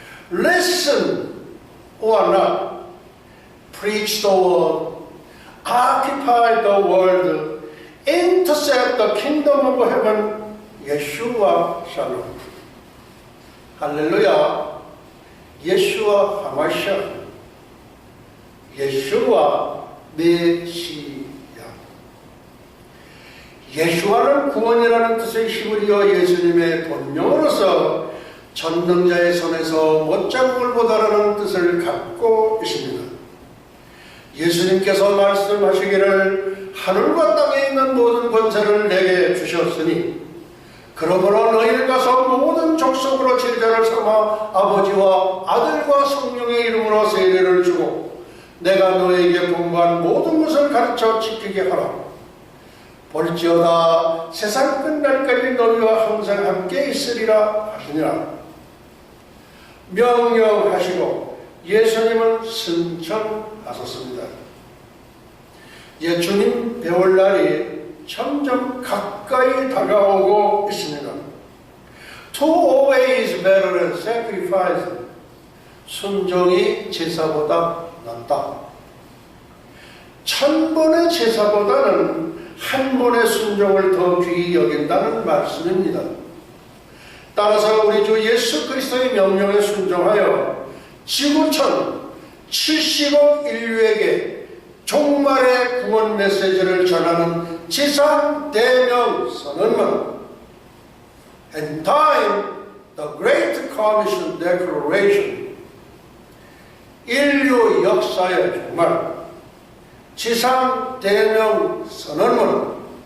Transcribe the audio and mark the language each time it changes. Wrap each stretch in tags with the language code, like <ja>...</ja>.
<en>Listen or not, preach the word, occupy the world, intercept the kingdom of heaven, Yeshua Shalom. Hallelujah.</en> <he>Yeshua HaMashiach, Yeshua 메시아.</he> <ko>예수와는 구원이라는 뜻의 히브리어 예수님의 본명으로서 전능자의 손에서 못잡음을 보다라는 뜻을 갖고 있습니다. 예수님께서 말씀하시기를 하늘과 땅에 있는 모든 권세를 내게 주셨으니 그러므로 너희를 가서 모든 족속으로 제자를 삼아 아버지와 아들과 성령의 이름으로 세례를 주고 내가 너에게 분부한 모든 것을 가르쳐 지키게 하라. 볼지어다 세상 끝날까지 너희와 항상 함께 있으리라 하시니라. 명령하시고 예수님은 승천하셨습니다. 예수님 배울 날이 점점 가까이 다가오고 있습니다.</ko> <en>To obey is better than sacrifice.</en> <ko>순종이 제사보다 낫다. 1000번의 제사보다는 한 번의 순종을 더 귀히 여긴다는 말씀입니다. 따라서 우리 주 예수 그리스도의 명령에 순종하여 지구촌 70억 인류에게 종말의 구원 메시지를 전하는 지상 대명 선언문,</ko> <en>and time, the Great Commission Declaration,</en> <ko>인류 역사의 종말, 지상 대명 선언문,</ko>